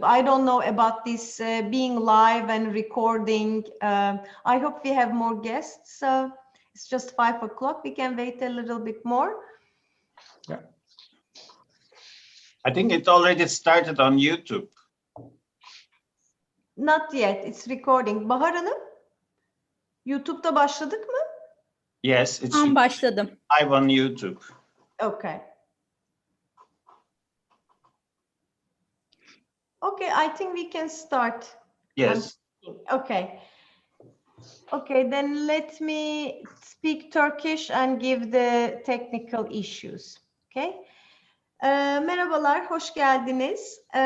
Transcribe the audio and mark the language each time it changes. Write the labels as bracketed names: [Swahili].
[English] I don't know about this being live and recording. I hope we have more guests. It's just 5 o'clock. We can wait a little bit more. Yeah. I think it already started on YouTube. Not yet. It's recording. [Turkish] Bahar Hanım, YouTube'da başladık mı? [English] Yes, it's [Turkish] başladım. [English] live on YouTube. Okay. Okay, I think we can start. Yes. Okay. Okay, then let me speak Turkish and give the technical issues. Okay. [Turkish] Merhabalar, hoş geldiniz.